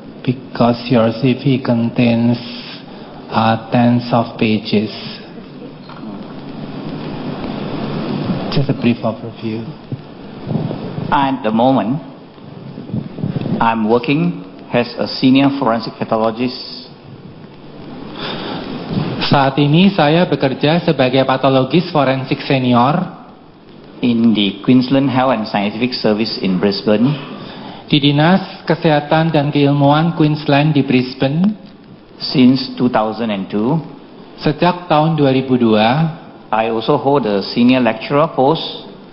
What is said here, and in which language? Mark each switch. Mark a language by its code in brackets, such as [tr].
[en] Because your CV contains tens of pages. Just a brief overview. At the moment, I'm working as a senior forensic pathologist. [id] Saat ini saya bekerja sebagai patologis forensik senior [en] in the Queensland Health and Scientific Service in Brisbane. [id] Di Dinas Kesehatan dan Keilmuan Queensland di Brisbane [en] since 2002. [id] Sejak tahun 2002. [en] I also hold a senior lecturer post.